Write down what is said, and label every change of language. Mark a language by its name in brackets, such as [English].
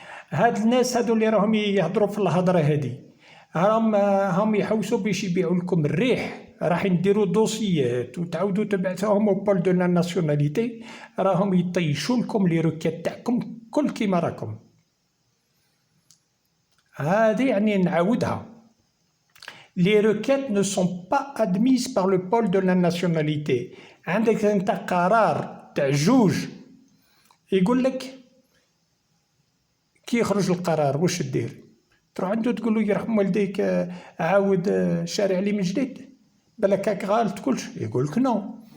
[Arabic] هاد الناس هادو اللي راهم يهضروا في الهضره هادي راهم يحوسوا باش يبيعوا لكم الريح، راح نديروا دوسيات وتعاودوا تبعثوهم او بول دو لا ناسيوناليتي، راهم يطيشوا لكم لي روكيت تاعكم كل كيما راكم. هذه يعني نعاودها، [French] les requêtes ne sont pas admises par le pôle de la nationalité. [Arabic] عندك انت قرار تاع جوج يقول لك كي يخرج القرار واش دير؟ تروح عنده تقول له يرحم والديك عاود شارع لي من جديد، بالك هاك غالط كلش، يقول لك نو.